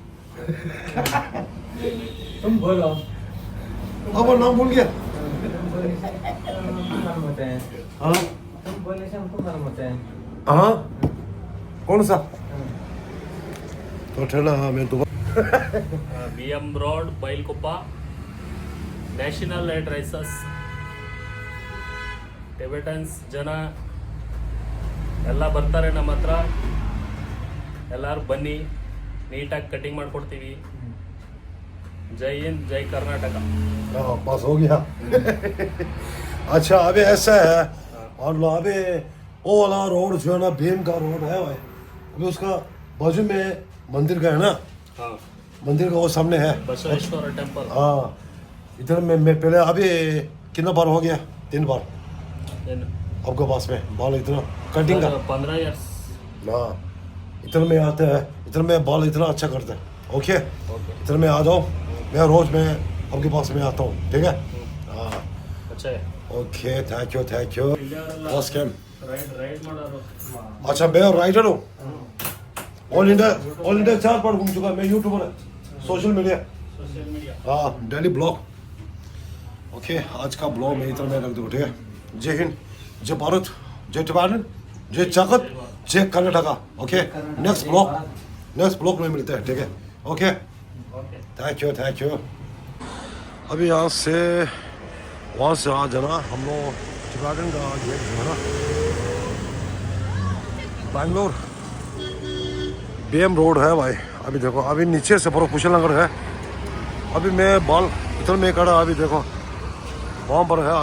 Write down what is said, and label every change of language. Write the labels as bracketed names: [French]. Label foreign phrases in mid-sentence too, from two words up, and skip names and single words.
[Hindi] तुम बोलो। आपका नाम भूल गया। हाँ तुम बोले से हमको मालूम होता है। हाँ कौन सा? तो ठहरा मैं दोबारा। [Kannada] बीएम रोड बैलकुप्पा ನ್ಯಾಷನಲ್ ರೈಡ್ ರೈಸರ್ಸ್ ಟಿಬೆಟನ್ಸ್ ಜನ ಎಲ್ಲ ಬರ್ತಾರೆ ನಮ್ಮ ಹತ್ರ. ಎಲ್ಲರೂ ಬನ್ನಿ, ನೀಟಾಗಿ ಕಟಿಂಗ್ ಮಾಡಿಕೊಡ್ತೀವಿ. ಜೈ ಹಿಂದ್, ಜೈ ಕರ್ನಾಟಕ. [Hindi] हाँ पास हो गया। अच्छा अभी ऐसा है, और अभी वो वाला रोड जो है ना, भीम का रोड है भाई, अभी उसका बाजू में मंदिर का है ना, [Kannada] ಹಾಂ, [Hindi] मंदिर का वो सामने है। [Kannada] ಬಸವೇಶ್ವರ ಟೆಂಪಲ್. [Hindi] हाँ इधर में मैं पहले अभी कितना बार हो गया? 3 बार [Kannada] ಏನು [Hindi] आपके पास में बाल इतना कटिंग का। [English] 15 ಇಯರ್ಸ್. [Hindi] हाँ इधर में आते हैं, इधर में बाल इतना अच्छा करते हैं। ओके [Kannada] ಓಕೆ, [Hindi] इधर में आ जाओ, मैं रोज में आपके पास में आता हूँ, ठीक है। हाँ ಅಚ್ಚಾ. [English] Okay thank you. First camp. [Kannada] ರೈಡ್ ಮಾಡೋರು. [Hindi] अच्छा मैं राइडर हूँ, [English] all India [Hindi] 4 बार घूम चुका। मैं यूट्यूबर है, [English] social media. social media. हाँ daily blog. [Hindi] ओके आज का ब्लॉग मैं इतना मैं रख दूँ, ठीक है। जय हिंद, जय भारत, जय टिवाडा, जय जगत, जय कर्नाटका। ओके [English] next blog [Hindi] में मिलते हैं, ठीक है। ओके [Kannada] ಓಕೆ. [English] thank you. [Hindi] अभी यहाँ से वहाँ से आ जाना हम लोग चिकागन का गेट जो है ना बैंगलोर BM रोड है भाई। अभी देखो अभी नीचे से पूरा कुशल नगर है। अभी मैं बाल इधर में खड़ा अभी देखो वहाँ पर है।